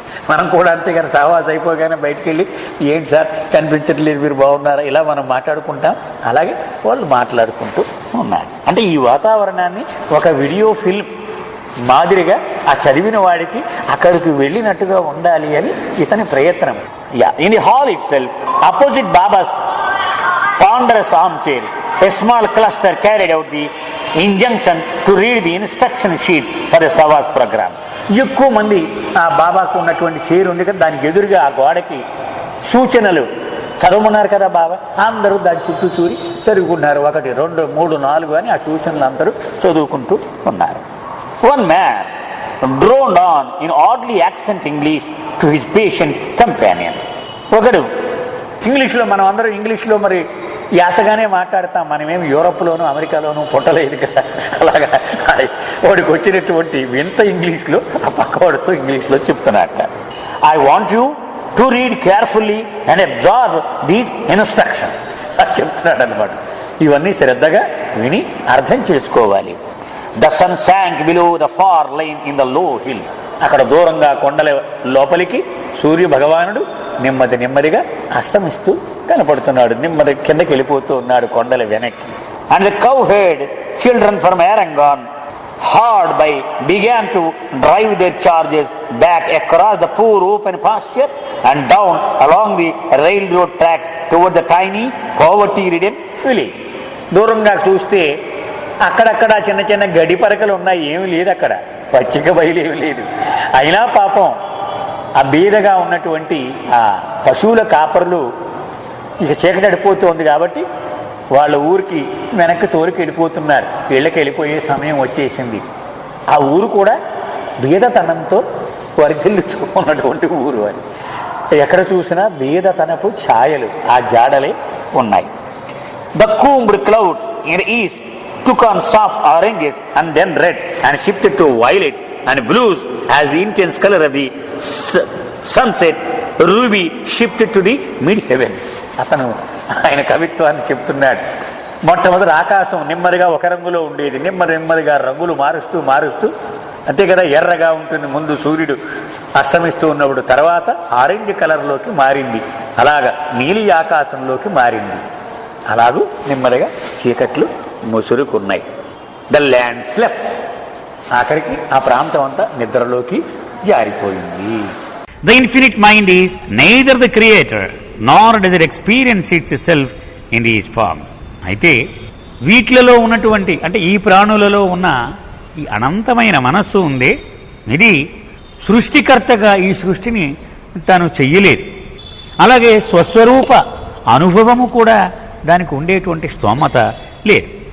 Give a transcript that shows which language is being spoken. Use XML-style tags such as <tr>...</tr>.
<te>మనం కూడా అంతేగాని సహవాసం అయిపోగానే బయటికి వెళ్ళి ఏంటి సార్ కనిపించట్లేదు మీరు బాగున్నారా ఇలా మనం మాట్లాడుకుంటాం. అలాగే వాళ్ళు మాట్లాడుకుంటూ ఉన్నారు. అంటే ఈ వాతావరణాన్ని ఒక వీడియో ఫిల్మ్ మాదిరిగా ఆ చదివిన వాడికి అక్కడికి వెళ్ళినట్టుగా ఉండాలి అని ఇతని ప్రయత్నం.</te> <en>In the hall itself opposite Baba's ponderous armchair, a small cluster carried out the injunction to read the instruction sheets for the Savas program.</en> <te>ఎక్కువ మంది ఆ బాబాకు ఉన్నటువంటి చైర్ ఉంది కదా, దానికి ఎదురుగా ఆ గోడకి సూచనలు చదవమన్నారు కదా బాబా, అందరూ దాని చుట్టూ చూరి చదువుకున్నారు. 1, 2, 3, 4 అని ఆ సూచనలు అందరూ చదువుకుంటూ ఉన్నారు.</te> <en>One man droned on in oddly accent English to his patient companion.</en> <te>ఒకడు ఇంగ్లీష్లో, మనం అందరం ఇంగ్లీష్లో మరి యాసగానే మాట్లాడతాం, మనమేమి యూరోప్లోనూ అమెరికాలోనూ పుట్టలేదు కదా, అలాగా వాడికి వచ్చినటువంటి వింత ఇంగ్లీష్లో ఆ పక్కవాడితో ఇంగ్లీష్లో చెప్తున్నట్ట.</te> <en>I want you to read carefully and observe these instruction</en> <te>అని చెప్తున్నాడు అనమాట. ఇవన్నీ శ్రద్ధగా విని అర్థం చేసుకోవాలి.</te> <en>The sun sank below the far line in the low hill.</en> <te>అక్కడ దూరంగా కొండల లోపలికి సూర్య భగవానుడు నెమ్మదిగా అస్తమిస్తూ కనపడుతున్నాడు. నెమ్మది కిందకి వెళ్ళిపోతూ ఉన్నాడు కొండల వెనక్కి.</te> <en>And the cowherd children from ఎరంగాన్ hard by began to drive their charges back across the poor open pasture and down along the railroad tracks toward the tiny poverty-ridden village.</en> <te>దూరంగా చూస్తే అక్కడక్కడ చిన్న చిన్న గడి పరకలు ఉన్నాయి, ఏమి లేదు అక్కడ, పచ్చిక బయలేమి లేదు. అయినా పాపం ఆ బీదగా ఉన్నటువంటి ఆ పశువుల కాపరులు ఇక చీకటి అడిపోతుంది కాబట్టి వాళ్ళ ఊరికి వెనక్కి తోలికి వెళ్ళిపోతున్నారు. ఇళ్ళకి వెళ్ళిపోయే సమయం వచ్చేసింది. ఆ ఊరు కూడా బీదతనంతో వర్ధిల్లుచుకున్నటువంటి ఊరు అని. ఎక్కడ చూసినా బీదతనపు ఛాయలు, ఆ జాడలే ఉన్నాయి.</te> <en>The combed clouds in the east took on soft oranges and then reds and shifted to violets and blues as the intense color of the sunset ruby shifted to the mid-heavens.</en> <te>అతను ఆయన కవిత్వాన్ని చెప్తున్నాడు. మొట్టమొదటి ఆకాశం నెమ్మదిగా ఒక రంగులో ఉండేది, నెమ్మదిగా రంగులు మారుస్తూ అంతే కదా, ఎర్రగా ఉంటుంది ముందు సూర్యుడు అస్తమిస్తూ ఉన్నప్పుడు, తర్వాత ఆరెంజ్ కలర్లోకి మారింది, అలాగా నీలి ఆకాశంలోకి మారింది. అలాగూ నెమ్మదిగా చీకట్లు ముసురుకున్నాయి.</te> <en>the land slept,</en> <te>ఆఖరికి ఆ ప్రాంతం అంతా నిద్రలోకి జారిపోయింది.</te> <en>The infinite mind is neither the creator nor does it experience itself in these forms.</en> <te>అయితే వీటిలలో ఉన్నటువంటి, అంటే ఈ ప్రాణులలో ఉన్న ఈ అనంతమైన మనస్సు ఉందే, ఇది సృష్టికర్తగా ఈ సృష్టిని తాను చెయ్యలేదు. అలాగే స్వస్వరూప అనుభవము కూడా దానికి ఉండేటువంటి స్తోమత లేదు.</te>